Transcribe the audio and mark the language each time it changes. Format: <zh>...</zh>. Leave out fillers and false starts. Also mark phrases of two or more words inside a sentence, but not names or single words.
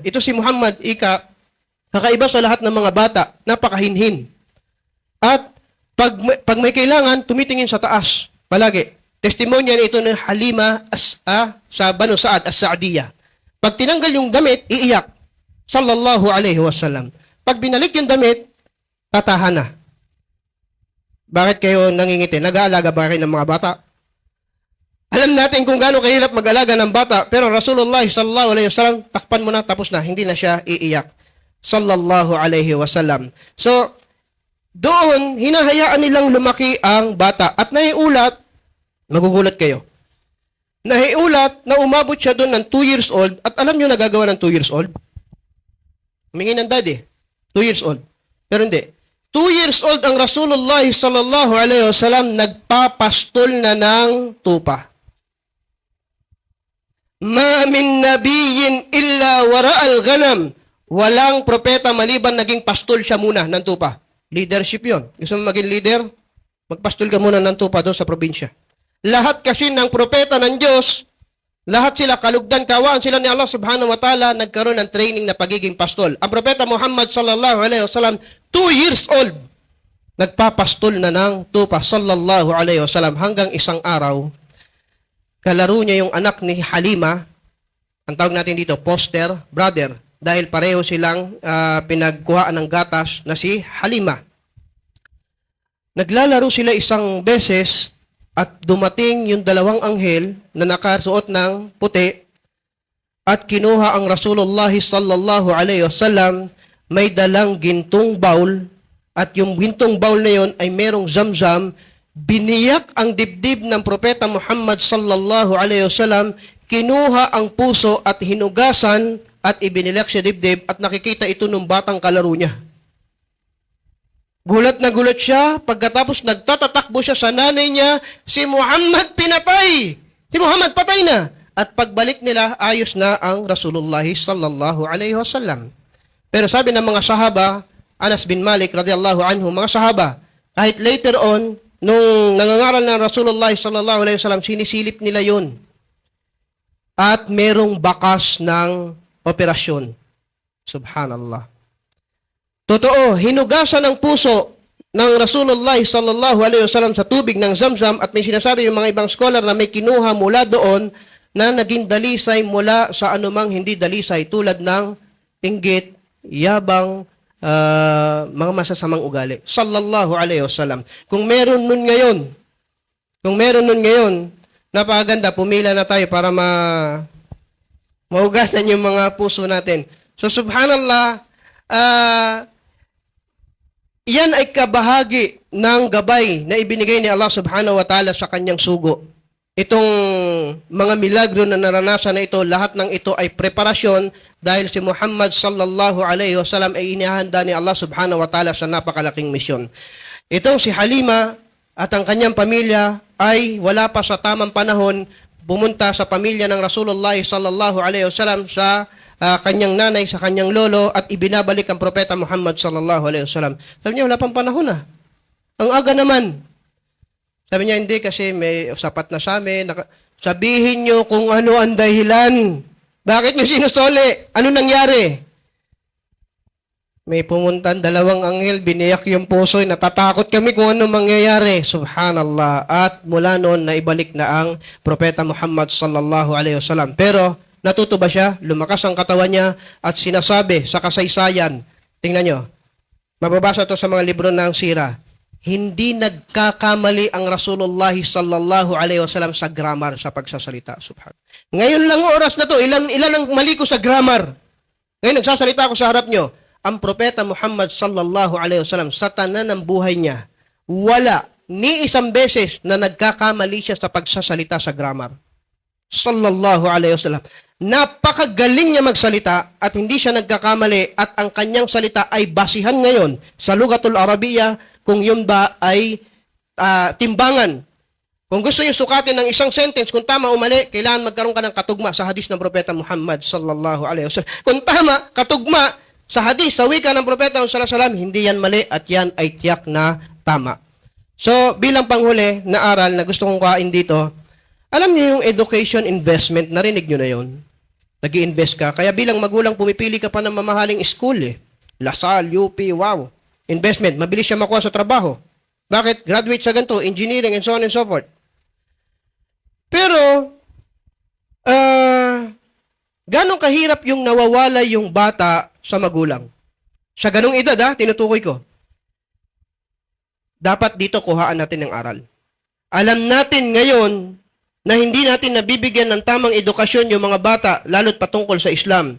<tl>Ito si Muhammad, kakaiba sa lahat ng mga bata, napakahinhin. At pag may kailangan, tumitingin sa taas, palagi. Testimonya na ito ng Halima sa Banu Sa'ad as-Sa'diyah. Pag tinanggal yung damit, iiyak.</tl> <ar>صلى الله عليه وسلم.</ar> <tl>Pag binalik yung damit, tatahan na. Bakit kayo nangingiti? Nag-aalaga ba kayo ng mga bata? Alam natin kung gaano kahirap mag-alaga ng bata, pero Rasulullah</tl> <ar>صلى الله عليه وسلم,</ar> <tl>takpan mo na, tapos na, hindi na siya iiyak.</tl> <ar>صلى الله عليه وسلم.</ar> <tl>So, doon, hinahayaan nilang lumaki ang bata. At naiulat, magugulat kayo. Nahiulat na umabot siya doon ng 2 years old at alam nyo nagagawa ng 2 years old? Humingi ng daddy. 2 years old. Pero hindi. 2 years old ang Rasulullah</tl> <ar>صلى الله عليه وسلم</ar> <tl>nagpapastol na ng tupa.</tl> <ar>ما من نبي إلا رعى الغنم.</ar> <tl>Walang propeta maliban naging pastol siya muna ng tupa. Leadership yon. Gusto mo maging leader? Magpastol ka muna ng tupa doon sa probinsya. Lahat kasi ng propeta ng Diyos, lahat sila kalugdan, kawaan sila ni Allah</tl> <ar>سبحانه وتعالى,</ar> <tl>nagkaroon ng training na pagiging pastol. Ang propeta Muhammad</tl> <ar>صلى الله عليه وسلم,</ar> <tl>2 years old, nagpapastol na ng tupa</tl> <ar>صلى الله عليه وسلم</ar> <tl>hanggang isang araw, kalaro niya yung anak ni Halima, ang tawag natin dito, poster, brother, dahil pareho silang pinagkuhaan ng gatas na si Halima. Naglalaro sila isang beses, at dumating yung dalawang anghel na nakasuot ng puti at kinuha ang Rasulullah</tl> <ar>صلى الله عليه وسلم,</ar> <tl>may dalang gintong bowl at yung gintong bowl na yon ay merong zamzam. Biniyak ang dibdib ng propeta Muhammad</tl> <ar>صلى الله عليه وسلم,</ar> <tl>kinuha ang puso at hinugasan at ibinilak siya dibdib at nakikita ito ng batang kalaro niya. Gulat na gulat siya, pagkatapos nagtatatakbo siya sa nanay niya, si Muhammad pinatay! Si Muhammad patay na! At pagbalik nila, ayos na ang Rasulullah</tl> <ar>صلى الله عليه وسلم.</ar> <tl>Pero sabi ng mga sahaba, Anas bin Malik</tl> <ar>رضي الله عنه,</ar> <tl>mga sahaba, kahit later on, nung nangangaral ng Rasulullah</tl> <ar>صلى الله عليه وسلم,</ar> <tl>sinisilip nila yun. At merong bakas ng operasyon. Subhanallah. Totoo, hinugasan ng puso ng Rasulullah</tl> <ar>صلى الله عليه وسلم</ar> <tl>sa tubig ng Zamzam at may sinasabi yung mga ibang scholar na may kinuha mula doon na naging dalisay mula sa anumang hindi dalisay tulad ng inggit, yabang, mga masasamang ugali.</tl> <ar>صلى الله عليه وسلم.</ar> <tl>Kung meron nun ngayon, napakaganda, pumila na tayo para mahugasan yung mga puso natin. So subhanallah, yan ay kabahagi ng gabay na ibinigay ni Allah</tl> <ar>سبحانه وتعالى</ar> <tl>sa kanyang sugo. Itong mga milagro na naranasan na ito, lahat ng ito ay preparasyon dahil si Muhammad</tl> <ar>صلى الله عليه وسلم</ar> <tl>ay inihahanda ni Allah</tl> <ar>سبحانه وتعالى</ar> <tl>sa napakalaking misyon. Itong si Halima at ang kanyang pamilya ay wala pa sa tamang panahon pumunta sa pamilya ng Rasulullah</tl> <ar>صلى الله عليه وسلم</ar> <tl>sa kanyang nanay, sa kanyang lolo, at ibinabalik ang propeta Muhammad</tl> <ar>صلى الله عليه وسلم.</ar> <tl>Sabi niya, wala pang panahon na. Ang aga naman. Sabi niya, hindi kasi may sapat na sa amin. Sabihin niyo kung ano ang dahilan. Bakit niyo sinusole? Ano nangyari? May pumuntan dalawang anghel, biniyak yung puso, natatakot kami kung ano mangyayari. Subhanallah. At mula noon, naibalik na ang propeta Muhammad</tl> <ar>صلى الله عليه وسلم.</ar> <tl>Pero, natuto ba siya? Lumakas ang katawan niya at sinasabi sa kasaysayan. Tingnan nyo. Mababasa ito sa mga libro ng sira. Hindi nagkakamali ang Rasulullah</tl> <ar>صلى الله عليه وسلم</ar> <tl>sa grammar, sa pagsasalita. Subhan. Ngayon lang oras na to, ilan ang mali ko sa grammar. Ngayon nagsasalita ako sa harap nyo. Ang propeta Muhammad</tl> <ar>صلى الله عليه وسلم</ar> <tl>sa tanan ng buhay niya, wala ni isang beses na nagkakamali siya sa pagsasalita sa grammar.</tl> <ar>صلى الله عليه وسلم.</ar> <tl>Napakagaling niya magsalita at hindi siya nagkakamali at ang kanyang salita ay basihan ngayon sa</tl> <ar>اللغة العربية</ar> <tl>kung yun ba ay timbangan. Kung gusto niyo sukatin ng isang sentence, kung tama o mali, kailangan magkaroon ka ng katugma sa hadis ng Propeta Muhammad</tl> <ar>صلى الله عليه وسلم.</ar> <tl>Kung tama, katugma sa hadis, sa wika ng Propeta</tl> <ar>صلى الله عليه وسلم,</ar> <tl>hindi yan mali at yan ay tiyak na tama. So, bilang panghuli na aral na gusto kong kain dito, alam niyo yung</tl> <en>education investment,</en> <tl>narinig niyo na yun? Nag-i-invest ka. Kaya bilang magulang, pumipili ka pa ng mamahaling school eh. Lasal, UP, wow. Investment, mabilis siya makuha sa trabaho. Bakit? Graduate sa ganito,</tl> <en>engineering, and so on and so forth.</en> <tl>Pero, ganong kahirap yung nawawala yung bata sa magulang. Sa ganong edad, tinutukoy ko. Dapat dito kuhaan natin ng aral. Alam natin ngayon na hindi natin nabibigyan ng tamang edukasyon yung mga bata, lalo't patungkol sa Islam.</tl>